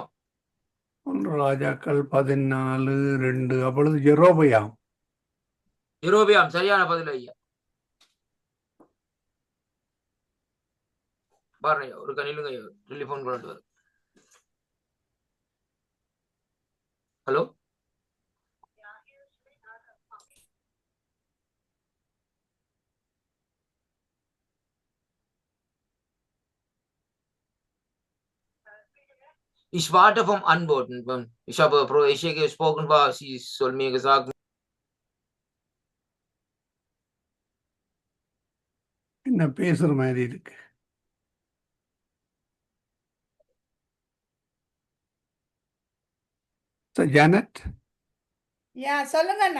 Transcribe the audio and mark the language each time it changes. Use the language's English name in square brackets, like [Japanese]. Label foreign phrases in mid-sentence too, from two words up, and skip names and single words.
[Tamil] 1 ராஜாக்கள் 14:2. அப்பொழுது யெரொபெயாம். சரியான பதில் ஐயா. பாருங்க, ஒரு கணிலுங்க டெலிபோன் கொண்டு வரும். ஹலோ, [German] ich warte vom Antworten. Ich habe Frau Esche gesprochen, sie soll mir gesagt. [Tamil] என்ன பேசுற மாதிரி இருக்கு. ஜானட், சொல்லுங்க அண்ணா.